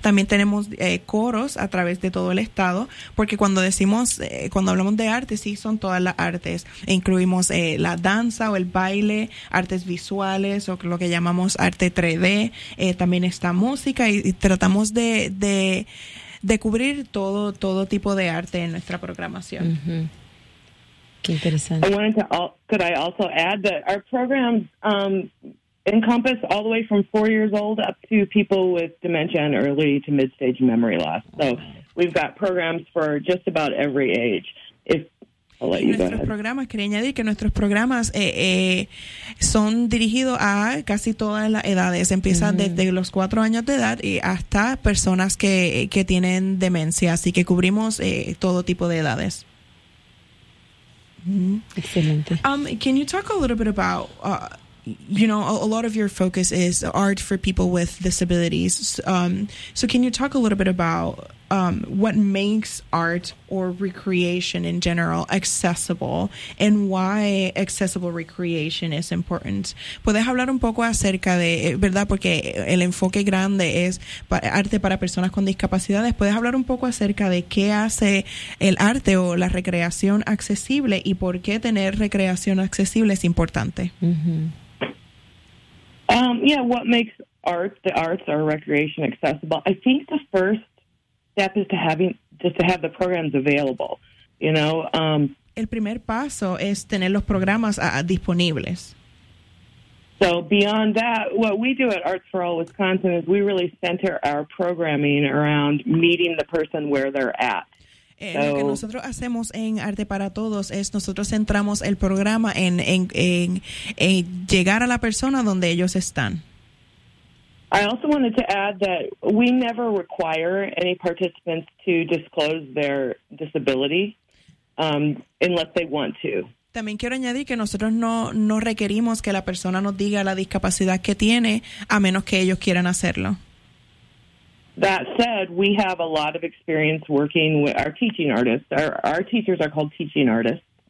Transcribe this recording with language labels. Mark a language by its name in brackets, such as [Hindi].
[Spanish] También tenemos coros a través de todo el estado, porque cuando decimos, cuando hablamos de arte, sí son todas las artes. E incluimos la danza o el baile, artes visuales o lo que llamamos arte 3D. También está música y tratamos de cubrir todo tipo de arte en nuestra programación. Mm-hmm. Qué interesante. [English] Could I also add that our program encompass all the way from 4 years old up to people with dementia and early to mid-stage memory loss. So we've got programs for just about every age. [Spanish] Nuestros programas son dirigidos a casi todas las edades. Empiezan desde los 4 años de edad y hasta personas que tienen demencia. Así que cubrimos todo tipo de edades. Excelente. [English] Can you talk a little bit about a lot of your focus is art for people with disabilities. So can you talk a little bit about what makes art or recreation in general accessible and why accessible recreation is important? [Spanish] ¿Puedes hablar un poco acerca de, verdad, porque el enfoque grande es arte para personas con discapacidades? ¿Puedes hablar un poco acerca de qué hace el arte o la recreación accesible y por qué tener recreación accesible es importante? Mm-hmm. [English] What makes the arts or recreation accessible? I think the first step is to have the programs available, you know. [Spanish] El primer paso es tener los programas disponibles. [English] So beyond that, what we do at Arts for All Wisconsin is we really center our programming around meeting the person where they're at. [Spanish] Lo que nosotros hacemos en Arte para Todos es nosotros centramos el programa en llegar a la persona donde ellos están. [English] I also wanted to add that we never require any participants to disclose their disability unless they want to. [Spanish] También quiero añadir que nosotros no requerimos que la persona nos diga la discapacidad que tiene a menos que ellos quieran hacerlo. [English] That said, we have a lot of experience working with our teaching artists. Our teachers are called teaching artists.